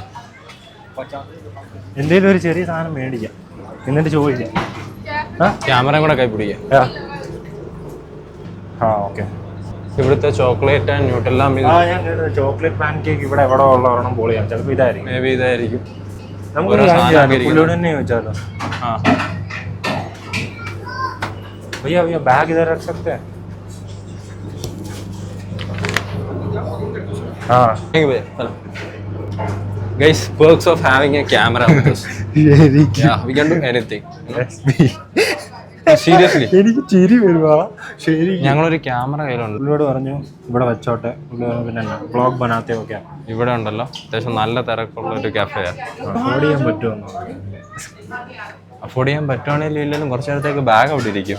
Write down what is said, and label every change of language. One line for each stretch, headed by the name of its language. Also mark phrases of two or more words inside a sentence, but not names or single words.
Malayalam: എന്തെങ്കിലും ഒരു ചെറിയ സാധനം മേടിക്കാം, എന്നിട്ട് ചോദിക്കാം. ക്യാമറ കൂടെ കൈ പിടിക്കാം. ഓക്കെ. ഇവിടുത്തെ
English: chocolate and Nutella
Malayalam: ഞാൻ കേട്ടത്
English: chocolate pancake
Malayalam: ഇവിടെ എവിടെ ഉള്ള ഒരെണ്ണം പൊളിയാണ്. ചിലപ്പോൾ ഇതായിരിക്കും, മേ ബി ഇതായിരിക്കും. നമുക്ക് പുള്ളിയോട് തന്നെ ചോദിച്ചാലോ.
Hindi: भैया भैया बैग इधर रख सकते हैं? हाँ.
English: Guys, perks of having a camera with us. Yeah, we can do anything. Seriously.
Malayalam: എനിക്ക് ചിരി വരുവാ. ശരി, ഞങ്ങളൊരു ക്യാമറ കയ്യിലുണ്ട്. പുള്ളിയോട് പറഞ്ഞു ഇവിടെ വെച്ചോട്ടെ. പിന്നെ
Hindi: व्लॉग बनाते
Malayalam: ഒക്കെ. ഇവിടെ ഉണ്ടല്ലോ അത്യാവശ്യം നല്ല തിരക്കുള്ള ഒരു കഫേയാണ്. അഫോർഡ് ചെയ്യാൻ പറ്റുമോ? അഫോർഡ് ചെയ്യാൻ പറ്റുവാണെങ്കിലും ഇല്ലെങ്കിലും കുറച്ച് നേരത്തേക്ക് ബാഗ് അവിടെ ഇരിക്കും.